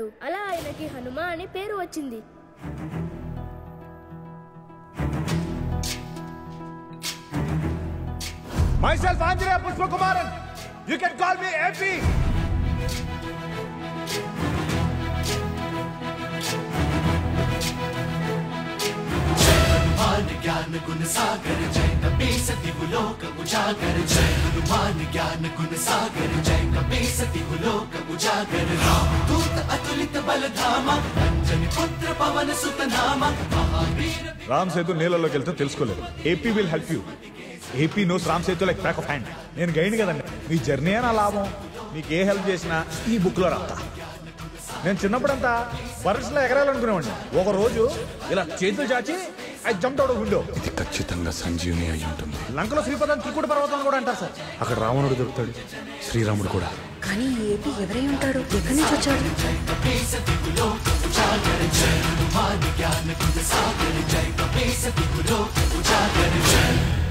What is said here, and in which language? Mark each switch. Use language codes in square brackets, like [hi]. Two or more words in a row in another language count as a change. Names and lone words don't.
[te] అలా ఆయనకి హనుమ అని పేరు వచ్చింది. [en] Myself Anjaneya Pushpakumaran. You can call me AP. [awa] ज्ञान गुण सागर जय कपी सती लोक उजागर जय हनुमान ज्ञान गुण सागर जय कपी सती लोक उजागर राम दूत अतुलित बल धामा अंजनी पुत्र पवन सुत नामा महावीर [te] రామ్ సేతు నీళ్ళలోకి వెళ్తే తెలుసుకోలేదు. [en] AP will help you. AP knows Ram Setu like back of hand. [te] నేను గైడ్ కదండి. మీ జర్నీ నా లాభం. మీకు ఏ హెల్ప్ చేసినా ఈ బుక్ లో రాస్తా. నేను చిన్నప్పుడంతా బర్డ్స్లో ఎగరాలనుకునేవాడిని. ఒక రోజు ఇలా చేతులు చాచి [en] I jumped out of window. [te] ఇది ఖచ్చితంగా సంజీవని అయి ఉంటుంది. లంకలో శ్రీపదం త్రికూట పర్వతం కూడా అంటారు సార్. అక్కడ రావణుడు దొరుకుతాడు, శ్రీరాముడు కూడా. కానీ ఏపీ ఎవరై ఉంటాడు? ఎక్కడి నుంచి వచ్చాడు? [awa] ज्ञान गुण सागर जय कपी सती लोक उजागर जय